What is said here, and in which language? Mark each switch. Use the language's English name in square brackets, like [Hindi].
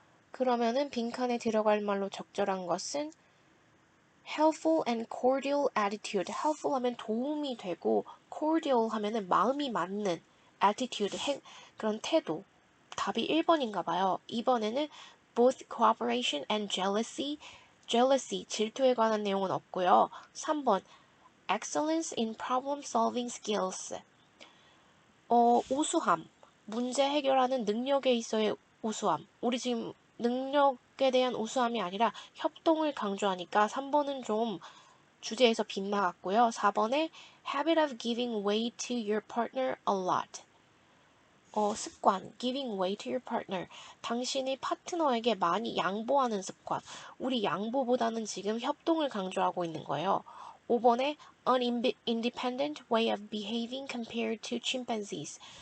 [Korean] 그러면은 빈칸에 들어갈 말로 적절한 것은 [English] helpful and cordial attitude. [Korean] helpful 하면 도움이 되고 cordial 하면은 마음이 맞는 attitude, 그런 태도. 답이 1번인가 봐요. [English] 2번에는 both cooperation and jealousy. [Korean] jealousy, 질투에 관한 내용은 없고요. 3번 [English] excellence in problem solving skills. [Korean] 우수함, 문제 해결하는 능력에 있어의 우수함. 우리 지금 능력에 대한 우수함이 아니라 협동을 강조하니까 3번은 좀 주제에서 빗나갔고요. [English] 4번에 habit of giving way to your partner a lot. 습관, giving way to your partner. [Korean] 당신이 파트너에게 많이 양보하는 습관. 우리 양보보다는 지금 협동을 강조하고 있는 거예요. [English] 5번에 an independent way of behaving compared to chimpanzees.